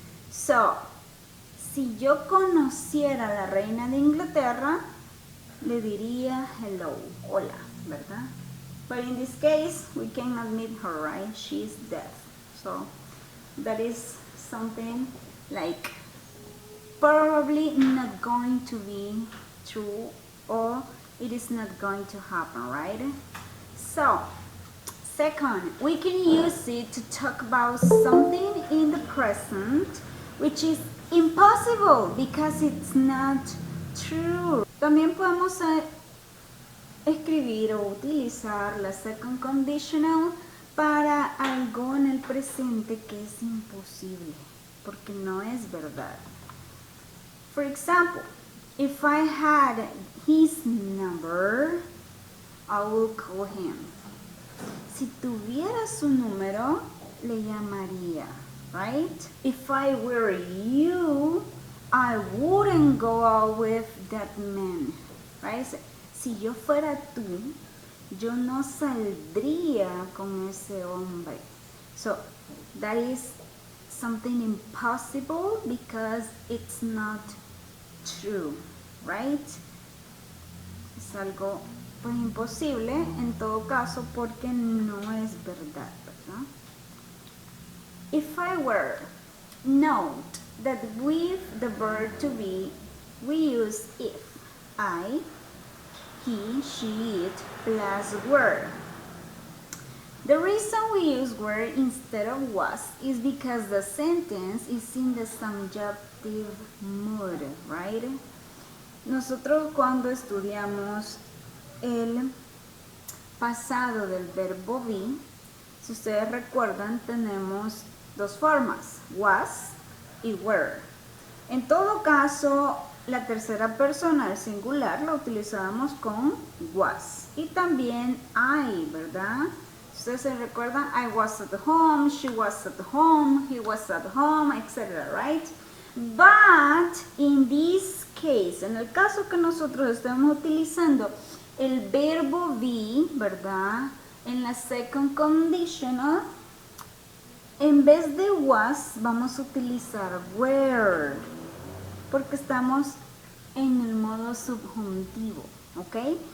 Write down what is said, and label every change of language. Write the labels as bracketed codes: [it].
[es] So si yo conociera a la reina de Inglaterra, le diría hello, hola, ¿verdad? [en] But in this case, we cannot meet her, right? She is deaf. So that is something like probably not going to be true or it is not going to happen, right? So, second, we can use it to talk about something in the present which is impossible because it's not true. [es] También podemos escribir o utilizar la second conditional para algo en el presente que es imposible, porque no es verdad. [en] For example, If I had his number, I will call him. [es] Si tuviera su número, le llamaría, right? [en] If I were you, I wouldn't go out with that man, right? [es] Si yo fuera tú, yo no saldría con ese hombre. [en] So that is something impossible because it's not true, right? [es] Es algo pues imposible en todo caso porque no es verdad, ¿verdad? [en] If I were, note that with the verb to be we use if. I, he, she, it plus were. The reason we use were instead of was is because the sentence is in the subjunctive mood, right? [es] Nosotros cuando estudiamos el pasado del verbo be, si ustedes recuerdan, tenemos dos formas, was y were. En todo caso, la tercera persona, el singular, la utilizábamos con was. Y también I, ¿verdad? Ustedes se recuerdan, [en] I was at home, she was at home, he was at home, etc., right? But in this case, [es] en el caso que nosotros estamos utilizando el verbo be, ¿verdad? En la second conditional, en vez de was, vamos a utilizar were, porque estamos en el modo subjuntivo, ¿ok?